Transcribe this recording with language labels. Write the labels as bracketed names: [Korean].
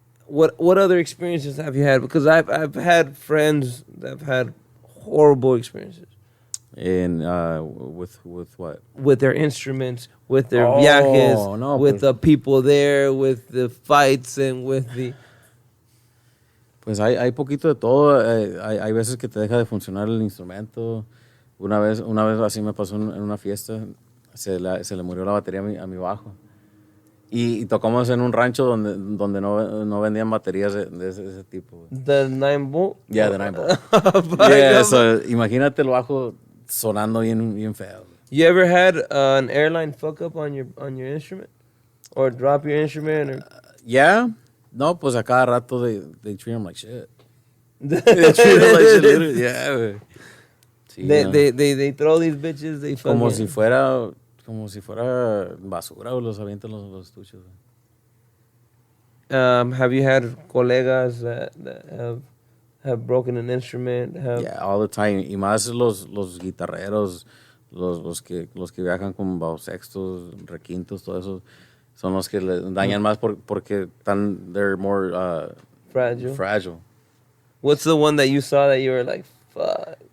[English] What other experiences have you had? Because I've had friends that have had horrible experiences. In with what? With their instruments, with their viajes, with the people there, with the fights, and with the... [Spanish] Pues hay poquito de todo. Hay veces que te deja de funcionar el instrumento. Una vez así me pasó en una fiesta. Se le murió la batería a mi bajo. Y tocamos en un rancho donde no vendían baterías de ese tipo. [English] The 9-volt? Yeah, the 9-volt. Yeah, so, [Spanish] imagínate el bajo sonando bien feo. [English] You ever had an airline fuck up on your instrument? Or drop your instrument? Or... [Spanish] Yeah. No, pues a cada rato [English] they treat them like shit. They treat them like shit, literally. [Spanish] Yeah, güey. Sí, [English] they throw these bitches, they fucking... [Spanish] Como si fuera basura o los avientan los estuches. [English] Have you had colegas that have broken an instrument? Yeah, all the time. [Spanish] Y más los guitarreros, los que viajan con bajo sextos, requintos, todo eso, son los que le dañan más porque [English] they're more fragile. What's the one that you saw that you were like, fuck?